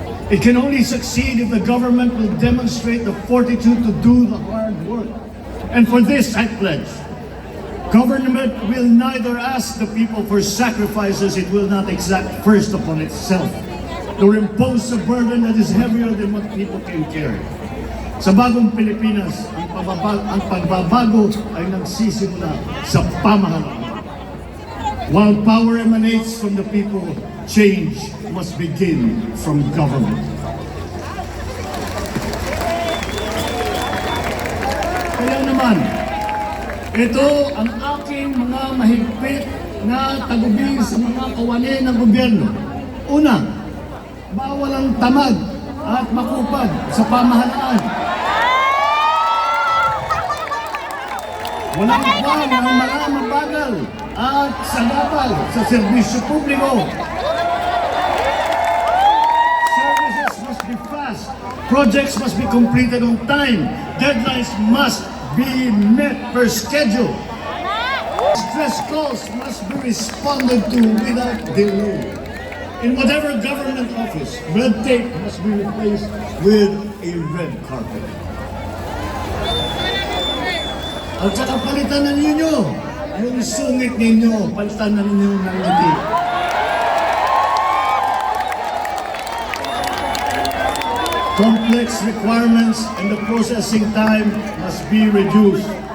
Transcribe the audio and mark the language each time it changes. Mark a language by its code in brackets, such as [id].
[en] It can only succeed if the government will demonstrate the fortitude to do the hard work. And for this, I pledge, government will neither ask the people for sacrifices it will not exact first upon itself, nor impose a burden that is heavier than what people can carry. [tl] Sa bagong Pilipinas, ang pagbabago ay nagsisimula sa pamahalaan. [en] While power emanates from the people, change must begin from government. [tl] Kaya naman, ito ang aking mga mahigpit na tagubilin sa mga kawani ng gobyerno. Una, bawal ang tamad at makupad sa pamahalaan. Walang buwan ang mga mabagal at sagabal sa serbisyo publiko. [en] Services must be fast. Projects must be completed on time. Deadlines must be met per schedule. Stress calls must be responded to without delay. In whatever government office, red tape must be replaced with a red carpet. [tl] At saka palitan na ninyo yung sungit ninyo, palitan na ninyo ng ngiti. [en] Complex requirements and the processing time must be reduced.